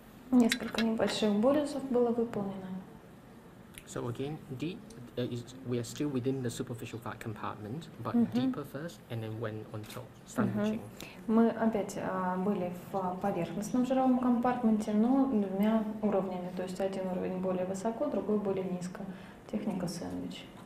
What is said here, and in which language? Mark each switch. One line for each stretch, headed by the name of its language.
Russian: Несколько небольших борезов было выполнено.
English: So again, deep we are still within the superficial fat compartment, but deeper first, and then went on top, sandwiching.
Russian: Мы опять были в поверхностном жировом компартменте, но двумя уровнями. То есть один уровень более высоко, другой более низко. Техника сэндвич.